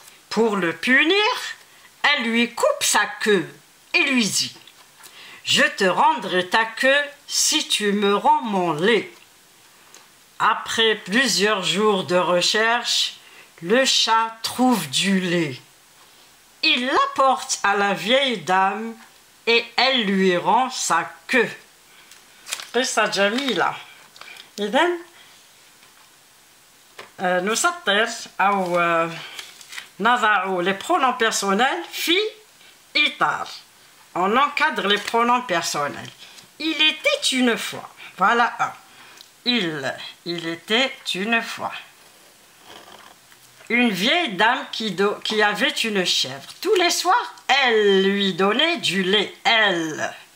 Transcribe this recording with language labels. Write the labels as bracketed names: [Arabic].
[French] Pour le punir, elle lui coupe sa queue et lui dit « Je te rendrai ta queue si tu me rends mon lait. » Après plusieurs jours de recherche, le chat trouve du lait. Il l'apporte à la vieille dame et elle lui rend sa queue. [Arabic] قصة جميلة. إذن نسطر أو نضع [French] les pronoms personnels [Arabic] في إطار. [French] On encadre les pronoms personnels. Il était une fois. Voilà un. Il était une fois. Une vieille dame qui avait une chèvre. Tous les soirs, elle lui donnait du lait. Elle.